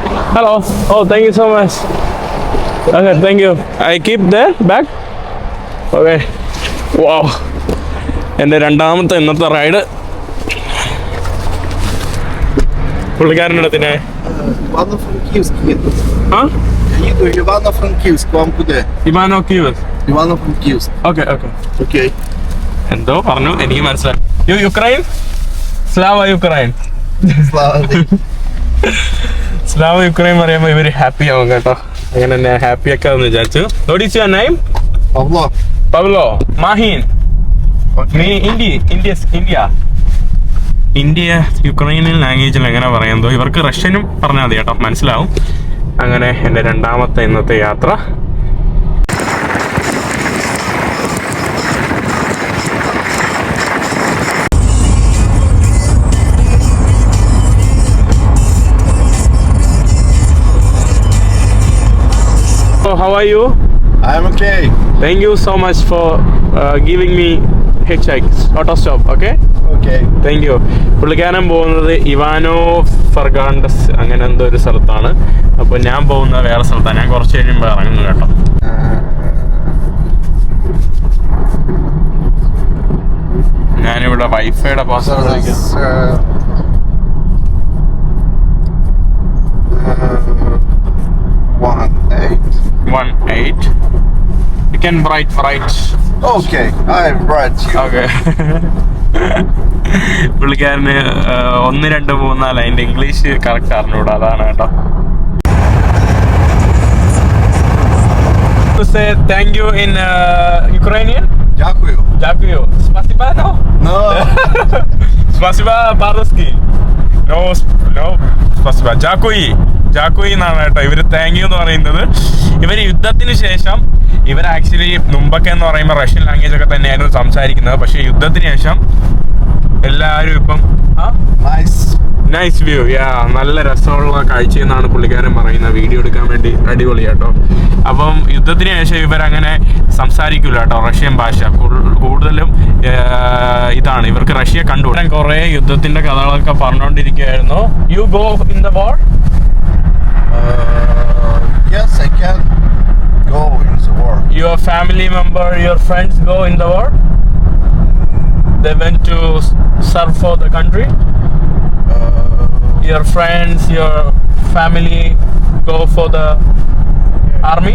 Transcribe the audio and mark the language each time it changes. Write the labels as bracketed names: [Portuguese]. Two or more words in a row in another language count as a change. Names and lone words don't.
[English] Hello. Oh, thank you so much. Okay, thank you. I keep there back. Okay. Wow. [Malayalam] എൻ്റെ രണ്ടാമത്തെ ഇന്നത്തെ റൈഡ് പുള്ളിക്കാരൻ്റെ അടുത്തിനെ [Russian] Ивано-Франкивск еду. ആ Еду Ивано-Франкивск. Вам куда? ഇമാനോ ക്യൂസ്. Ивано-Франкивск. [English] okay okay. [Russian] Окей. [Malayalam] എന്തോ പറഞ്ഞു എനിക്ക് മനസ്സിലായി. യുക്രൈൻ [Ukrainian] Слава Україні [Russian] Слава Богу. [Ukrainian] Слава Україні [Malayalam] പറയുമ്പോൾ ഇവര് ഹാപ്പി ആവും കേട്ടോ. അങ്ങനെ തന്നെ ഹാപ്പി ഒക്കെ എന്ന് വിചാരിച്ചു. [English] What is your name? Павло. [Malayalam] പബ്ലോ മാഹിൻ. നീ ഇന്ത്യ [English] Ukrainian language [Malayalam] എങ്ങനെ പറയുന്നതോ ഇവർക്ക് റഷ്യനും പറഞ്ഞാൽ മതി കേട്ടോ, മനസ്സിലാവും. അങ്ങനെ എൻ്റെ രണ്ടാമത്തെ ഇന്നത്തെ യാത്ര. [English] So how are you? I'm okay. Thank you so much for giving me hitchhikes, auto stop, okay? Okay. thank you. [Malayalam] പുള്ളിക്കാരൻ പോകുന്നത് ഇവാനോ ഫർഗാണ്ടസ് അങ്ങനെ എന്തോ ഒരു സ്ഥലത്താണ്. അപ്പോൾ ഞാൻ പോകുന്നത് വേറെ സ്ഥലത്താണ്. ഞാൻ കുറച്ച് കഴിയുമ്പോൾ ഇറങ്ങുന്നു കേട്ടോ. ഞാനിവിടെ [English] WiFi password [Ukrainian] Зараз 18. [English] You can write. Okay, I'm right. ഓക്കെ. [Malayalam] പുള്ളിക്കാരന് 1, 2, 3, 4 അതിന്റെ [English] English correct [Malayalam] അറിഞ്ഞൂടാ, അതാണ് കേട്ടോ. [English] Say thank you in Ukrainian. [Ukrainian] Дякую. Дякую. Спасибо, [English] no? No. [Russian] Спасибо по-русски. No, спасибо. [Malayalam] ജാക്കുയി എന്നാണ് കേട്ടോ ഇവര് [English] thank you [Malayalam] എന്ന് പറയുന്നത്. ഇവര് യുദ്ധത്തിന് ശേഷം ഇവർ ആക്ച്വലി മുമ്പൊക്കെ എന്ന് പറയുമ്പോൾ [English] Russian language [Malayalam] ഒക്കെ തന്നെയായിരുന്നു സംസാരിക്കുന്നത്. പക്ഷെ യുദ്ധത്തിന് ശേഷം എല്ലാവരും ഇപ്പം [English] nice view, [Malayalam] നല്ല രസമുള്ള കാഴ്ചയെന്നാണ് പുള്ളിക്കാരൻ പറയുന്നത്. വീഡിയോ എടുക്കാൻ വേണ്ടി അടിപൊളി കേട്ടോ. അപ്പം യുദ്ധത്തിന് ശേഷം ഇവരങ്ങനെ സംസാരിക്കില്ല കേട്ടോ റഷ്യൻ ഭാഷ. കൂടുതലും ഇതാണ് ഇവർക്ക് റഷ്യ കണ്ടുപിടാൻ. കുറേ യുദ്ധത്തിന്റെ കഥകളൊക്കെ പറഞ്ഞുകൊണ്ടിരിക്കുകയായിരുന്നു. [English] you go in the war? Yes, I can go in the war. Your family member, your friends go in the war? They went to serve for the country? Your friends, your family go for the army?